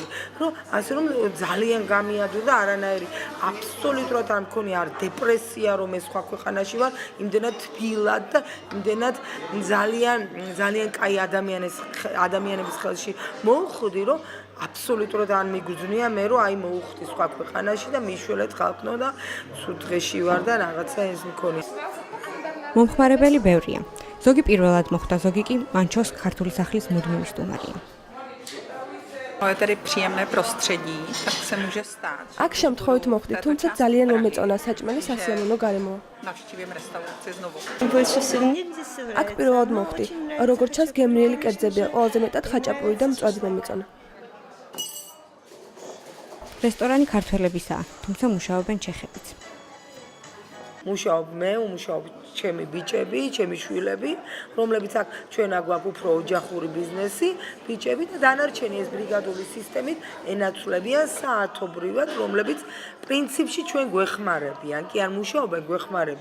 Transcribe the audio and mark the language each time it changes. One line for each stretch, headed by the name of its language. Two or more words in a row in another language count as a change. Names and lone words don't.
Georgian: რომ ასე რომ ძალიან გამიადო და არანაირი აბსოლუტურად არ მქონია არ დეპრესია, რომ ეს სხვა ქვეყანაში ვარ, იმდენად თბილად და იმდენად ძალიან კაი ადამიანების ხელში მოვხვდი, რომ აბსოლუტურად არ მიგრძნია მე, რომ აი მოვხვდი სხვა ქვეყანაში და მიშველეთ ხალხნო და სულ დღეში ვარ და რაღაცა ეს მქონია. მომხმარებელი ბევრია. ზოგი პირველად მოხვდა, ზოგი კი მანჩოს ქართული სახლის მუდმივი სტუმარია.
Czech: Je tady příjemné prostředí, tak se může stát.
Georgian: აქ შემთხვევით მოხვდი, თუმცა ძალიან მომეწონა საჭმელი სასიამოვნო გარემოა.
Czech: Navštívím restauraci znovu.
Georgian: აქ პირველად მოხვდი. როგორც ჩანს, გემრიელი კერძებია, ყველაზე მეტად ხაჭაპური და მწვადი მომეწონა. რესტორანი ქართველებისაა, თუმცა მუშაობენ ჩეხებიც. მუშაობ მე, უმუშაობ ჩემი ბიჭები, ჩემი შვილები, რომლებიც აქ ჩვენ აგვაქვს უფრო ოჯახური ბიზნესი, ბიჭები და დანარჩენი ეს ბრიგადული სისტემით ენაცვლებიან საათობრივად, რომლებიც პრინციპში ჩვენ გვეხმარებიან, კი არ მუშაობენ, გვეხმარებიან.